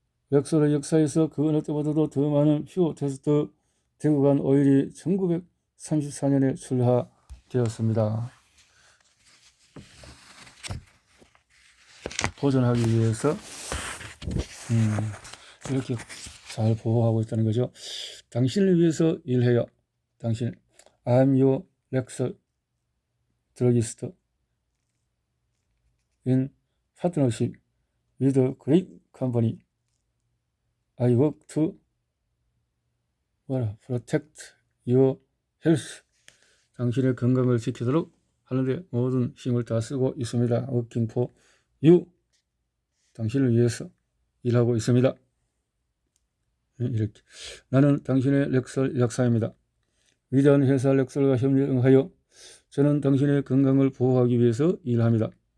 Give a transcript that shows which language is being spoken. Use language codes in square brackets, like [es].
[ko] 렉솔의 역사에서 그 어느 때보다도 더 많은 피부 테스트 대구 간 오일이 1934년에 출하되었습니다. 보존하기 위해서 이렇게 잘 보호하고 있다는 거죠. 당신을 위해서 일해요. 당신, [en] I'm your Lexol druggist in partnership with a great company. I work to protect your health. [ko] 당신의 건강을 지키도록 하는데 모든 힘을 다 쓰고 있습니다. [en] Working for you. [ko] 당신을 위해서 일하고 있습니다. 이렇게. 나는 당신의 렉솔 약사입니다. 위대한 회사 렉솔과 협력하여 저는 당신의 건강을 보호하기 위해서 일합니다.